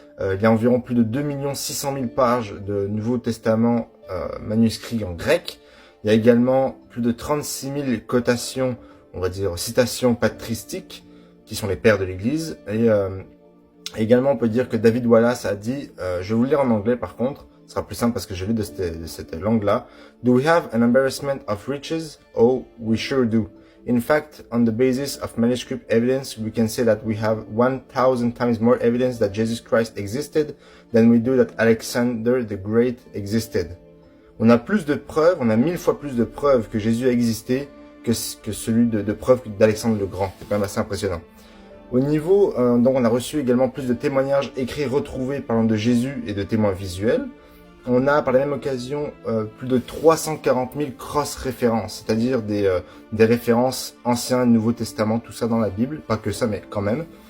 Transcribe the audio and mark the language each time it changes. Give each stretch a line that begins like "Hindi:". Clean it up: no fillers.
French: Il y a environ plus de 2 600 000 pages de Nouveau Testament manuscrits en grec. Il y a également plus de 36 000 cotations, on va dire citations patristiques, qui sont les pères de l'Église. Et également, on peut dire que David Wallace a dit, je vais vous le lire en anglais par contre, ce sera plus simple parce que je lis de cette langue-là.
English: Do we have an embarrassment of riches? Oh, we sure do. In fact, on the basis of manuscript evidence, we can say that we have 1000 times more evidence that Jesus Christ existed than we do that Alexander the Great existed.
French: On a plus de preuves, on a 1000 fois plus de preuves que Jésus a existé que celui de preuves d'Alexandre le Grand. C'est quand même assez impressionnant. Au niveau, donc on a reçu également plus de témoignages écrits retrouvés parlant de Jésus et de témoins visuels. On a par la même occasion plus de 340 000 cross-références, c'est-à-dire des références anciens et Nouveau Testament, tout ça dans la Bible, pas que ça mais quand même.